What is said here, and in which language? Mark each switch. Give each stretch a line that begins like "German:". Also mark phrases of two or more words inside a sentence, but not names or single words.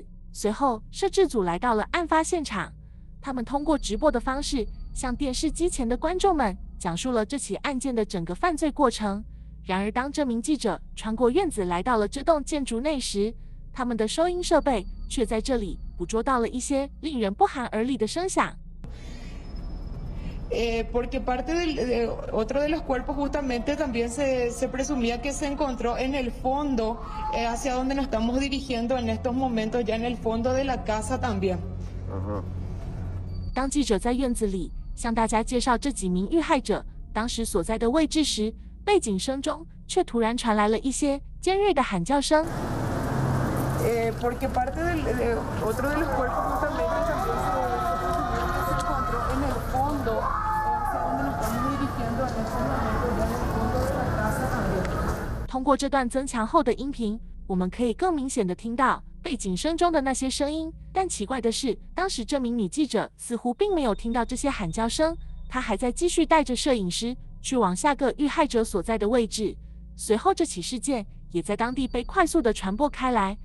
Chinese: 随后，摄制组来到了案发现场，他们通过直播的方式向电视机前的观众们讲述了这起案件的整个犯罪过程。然而，当这名记者穿过院子来到了这栋建筑内时，他们的收音设备却在这里捕捉到了一些令人不寒而栗的声响。
Spanish: Porque otro de los cuerpos justamente también se presumía que se encontró en el fondo, hacia donde nos estamos dirigiendo en estos momentos, ya en el fondo de la casa también.
Chinese: 当记者在院子里向大家介绍这几名遇害者当时所在的位置时，背景声中却突然传来了一些尖锐的喊叫声。
Spanish: Porque otro de los cuerpos justamente también se encontró en el fondo, hacia donde nos estamos dirigiendo en estos momentos, ya en el fondo de la casa también.
Chinese: 通过这段增强后的音频，我们可以更明显地听到背景声中的那些声音。但奇怪的是，当时这名女记者似乎并没有听到这些喊叫声，她还在继续带着摄影师去往下个遇害者所在的位置。随后，这起事件也在当地被快速地传播开来。